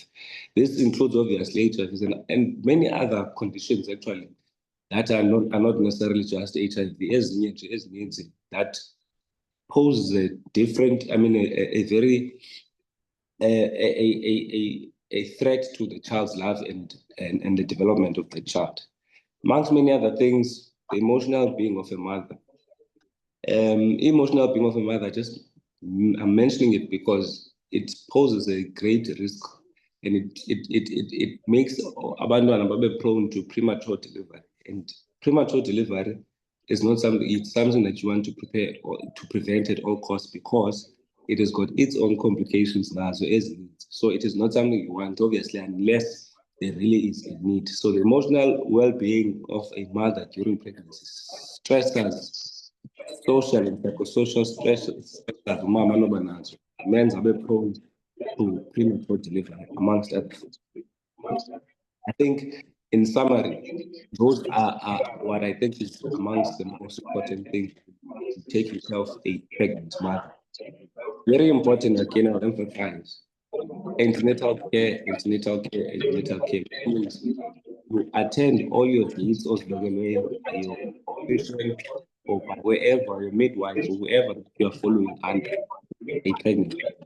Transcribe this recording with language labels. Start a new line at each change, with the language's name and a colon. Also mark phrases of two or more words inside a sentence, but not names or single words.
English: This includes obviously HIV and many other conditions actually that are not necessarily just HIV, as that poses a different, a very a threat to the child's life and the development of the child. Amongst many other things, the emotional being of a mother. Emotional being of a mother, I'm mentioning it because it poses a great risk, and it makes
Zulu: abantwana babe
English: prone to premature delivery. And premature delivery is not something, it's something that you want to prepare or to prevent at all costs, because it has got its own complications now, so it is not something you want, obviously, unless there really is a need. So the emotional well-being of a mother during pregnancy, stressors, social and psychosocial stresses that
Zulu: umama anoba nazo
English: men's are prone to premature delivery, amongst others. I think, in summary, those are what I think is amongst the most important things to take yourself a pregnant mother. Very important, again, I'll emphasize, antenatal care means you attend all your needs by your patient or by wherever, your midwife or whoever you are following under a pregnancy.